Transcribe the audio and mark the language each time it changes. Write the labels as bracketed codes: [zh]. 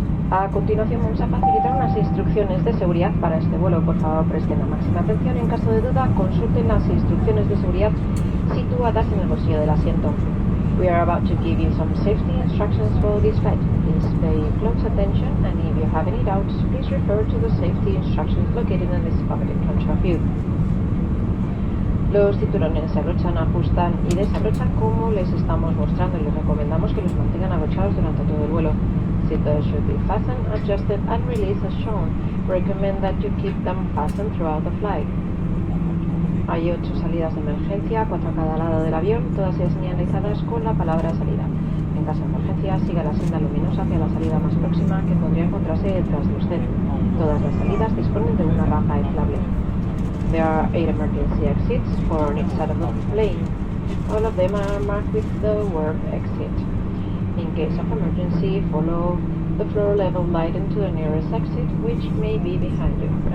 [es] A continuación vamos a facilitar unas instrucciones de seguridad para este vuelo. Por favor, presten la máxima atención. En caso de duda, consulten las instrucciones de seguridad situadas en el bolsillo del asiento. [en] We are about to give you some safety instructions for this flight. Please pay close attention, and if you have any doubts, please refer to the safety instructions located in this pocket in front of you. [es] Los cinturones se abrochan, ajustan y desabrochan como les estamos mostrando, y les recomendamos que los mantengan abrochados durante todo el vuelo. [en] Seatbelts should be fastened, adjusted and released as shown. Recommend that you keep them fastened throughout the flight. [es] Hay 8 salidas de emergencia, 4 a cada lado del avión, todas ellas señalizadas con la palabra salida. En caso de emergencia, siga la senda luminosa hacia la salida más próxima que podría encontrarse detrás de usted. Todas las salidas disponen de una rampa inflable. [en] There are 8 emergency exits for each side of the plane. All of them are marked with the word exit. In case of emergency, follow the floor level light into the nearest exit, which may be behind you.